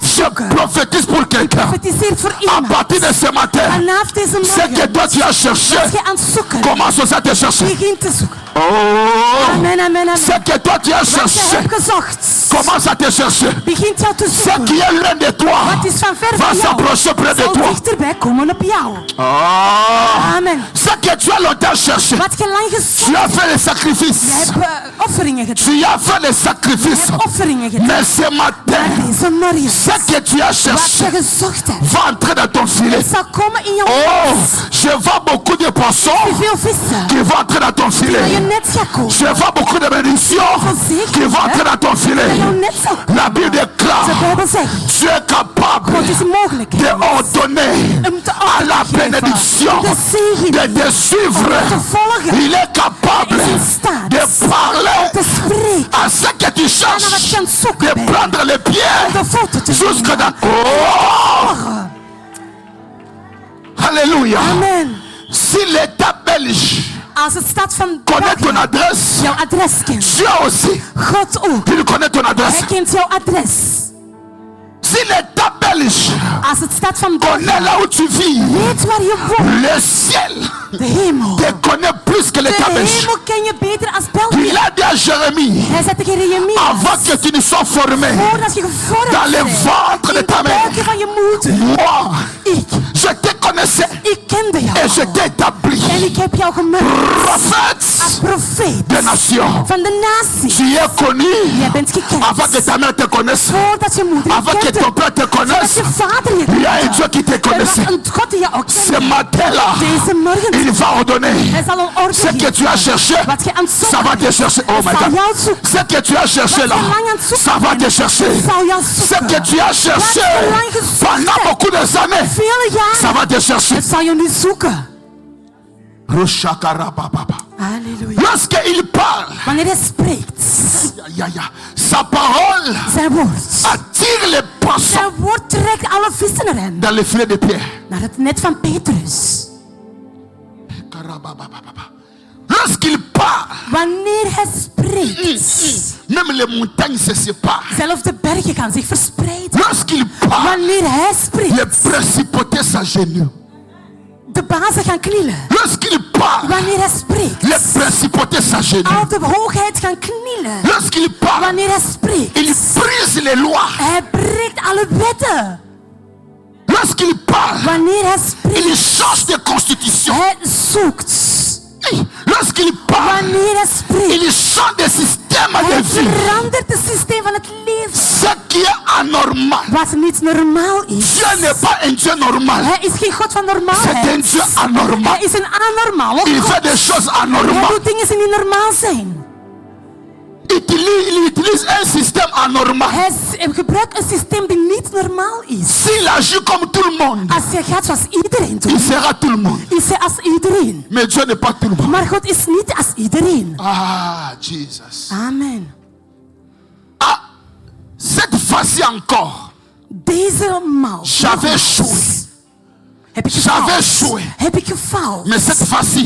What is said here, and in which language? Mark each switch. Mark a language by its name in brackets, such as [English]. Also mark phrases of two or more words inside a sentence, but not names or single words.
[French] Je [Dutch] zoeken. [French] prophétise pour quelqu'un. [Dutch] Profetiseert voor [French] À [Dutch] iemand. [French] partir de ce matin, [Dutch] Vanaf deze [French] ce que [Dutch] morgen, [French] toi tu as cherché, [Dutch] als je aan het zoeken, [French] commence aussi à te chercher. [Dutch] begin te zoeken. Oh, Amen, amen, [French] ce amen. que toi tu as [Dutch] Wat je [French] cherché, [Dutch] hebt gezocht, [French] commence à te chercher. [Dutch] begint jou te [French] Ce [Dutch] zoeken. [French] qui est loin de toi [Dutch] Wat is van ver [French] va [Dutch] van jou, [French] s'approcher près de [Dutch] zal [French] toi. [Dutch] dichterbij komen op jou. Oh, Amen. [French] ce que tu as longtemps cherché, [Dutch] Wat je lang [French] tu [Dutch] gezocht [French] as fait les [Dutch] je [French] sacrifices. [Dutch] hebt offeringen gedaan. [French] Tu as fait les [Dutch] Je [French] sacrifices. [Dutch] hebt offeringen gedaan. [French] Mais ce matin, [Dutch] Deze morgen, [French] ce que tu as [Dutch] wat je [French] cherché [Dutch] gezocht hebt, [French] va entrer dans ton filet. [Dutch] zal komen in jouw Oh, net. [French] je vois beaucoup de poissons [Dutch] Veel vissen [French] qui vont entrer dans ton [Dutch] naar je [French] filet. [Dutch] net zal komen. [French] Je vois beaucoup de bénédictions qui vont entrer dans ton [Dutch] Naar [French] filet. [Dutch] jouw net zal komen. [French] La Bible [Dutch] De [French] déclare, [Dutch] Bijbel zegt, [French] tu es capable [Dutch] God is mogelijk [French] de ordonner [Dutch] om te [French] à la bénédiction [Dutch] de zegen [French] de te suivre. [Dutch] te volgen. [French] Il est capable [Dutch] Hij is in staat [French] de parler [Dutch] te spreken, [French] à ce que tu [Dutch] aan wat [French] cherches, [Dutch] je aan het zoeken [French] de [Dutch] bent, [French] prendre les pieds [Dutch] de voeten te [French] jusque dans... [Dutch] nemen. Oh, Alléluia. Amen. [French] Si l'État belge [Dutch] Als het staat van [French] connaît ton [Dutch] België [French] adresse, [Dutch] jouw adres kent, [French] Dieu aussi, [Dutch] God ook, [French] il connaît ton adresse. [Dutch] hij kent jouw adres. [French] Si l'État belge [Dutch] Als het staat van [French] connaît [Dutch] België, [French] là où tu vis, [Dutch] weet waar je woont, [French] le ciel [Dutch] de hemel. [French] te connaît plus que [Dutch] De [French] l'État belge. [Dutch] hemel ken je beter als België. [French] Il a dit à Jérémie, [Dutch] Hij zei tegen Jeremia, [French] avant que tu ne sois formé [Dutch] voordat je gevormd [French] dans le [Dutch] bent [French] ventre de [Dutch] in [French] ta [Dutch] de [French] mère, [Dutch] buikje van je moeder, [French] moi, [Dutch] ik [French] je te connaissais [Dutch] Ik kende jou [French] et je [Dutch] al. [French] t'ai établi [Dutch] En ik heb jou gemaakt als [French] prophète [Dutch] profeet [French] des nations. [Dutch] van de natie. [French] Tu es connu [Dutch] Jij bent gekend [French] avant que ta mère te connaisse, [Dutch] voordat je moeder je [French] avant que [Dutch] kende. [French] ton père te [Dutch] Voordat [French] connaisse. [Dutch] je vader je [French] Il y a un [Dutch] kende. [French] Dieu qui te [Dutch] Er was [French] connaissait. [Dutch] een God die je ook [French] Ce [Dutch] kende. [French] matin-là, [Dutch] Deze morgen [French] il va ordonner [Dutch] hij zal een orde [French] ce que [Dutch] geven. [French] tu as cherché. [Dutch] Wat je aan het [French] Ça va [Dutch] zoeken [French] te chercher. [English] Oh my [Dutch] zal [English] God. [Dutch] jou zoeken. [French] Ce que tu as cherché là, [Dutch] Wat je lang aan het zoeken [French] ça va te [Dutch] bent, [French] chercher. [Dutch] zal jou [French] Ce [Dutch] zoeken. [French] que tu as cherché [Dutch] Wat je lang gezocht [French] pendant [Dutch] hebt, [French] beaucoup de années, [Dutch] vele [French] ça [Dutch] jaren, [French] va te chercher. [Dutch] het zal je nu zoeken. Roshakarababa. Halleluja. [French] Lorsqu'il parle, [Dutch] Wanneer hij spreekt, [French] sa parole [Dutch] zijn woord. [French] attire les poissons [Dutch] Zijn woord trekt alle vissen naar hem. [French] dans le filet de Pierre. [Dutch] Naar het net van Petrus. [French] Lorsqu'il parle, [Dutch] Wanneer hij spreekt, [French] même les montagnes se séparent. [Dutch] zelfs de bergen gaan zich verspreiden. [French] Lorsqu'il parle, [Dutch] Wanneer hij [French] les [Dutch] spreekt, [French] principautés s'agenouillent. [Dutch] de bazen gaan knielen. [French] Lorsqu'il parle, [Dutch] Wanneer hij spreekt, [French] les principautés s'agenouillent. [Dutch] al de hoogheid gaan knielen. [French] Lorsqu'il parle, [Dutch] Wanneer hij spreekt, [French] il brise les lois. [Dutch] hij breekt alle wetten. [French] Lorsqu'il parle, [Dutch] Wanneer hij spreekt, [French] il change de constitution. [Dutch] hij zoekt. [French] Lorsqu'il parle, [Dutch] Wanneer hij spreekt, [French] il change de système de [Dutch] hij [French] vie. [Dutch] verandert het systeem van het leven. [French] Ce qui est anormal. [Dutch] Wat niet normaal is. [French] Dieu n'est pas un Dieu normal. [Dutch] Hij is geen God van [French] C'est un [Dutch] normaalheid. [French] Dieu anormal. [Dutch] Hij is een anormale [French] Il [Dutch] God. [French] fait des choses [Dutch] Hij [French] anormales. [Dutch] doet dingen die niet normaal zijn. [French] Il utilise un système anormal. [Dutch] Hij gebruikt een systeem die niet normaal is. [French] S'il agit comme tout le monde, [Dutch] Als hij gaat zoals iedereen [French] il [Dutch] doet, [French] sera tout le monde. [Dutch] is hij als iedereen. [French] Mais Dieu n'est pas tout le monde. [Dutch] Maar God is niet als iedereen. Ah, Jesus. Amen. [French] Ah, cette fois-ci encore, [Dutch] Deze maal. [French] J'avais échoué. [Dutch] Heb ik [French] J'avais [Dutch] gefaald. [French] échoué. [Dutch] Heb ik gefaald. [French] Mais cette fois-ci,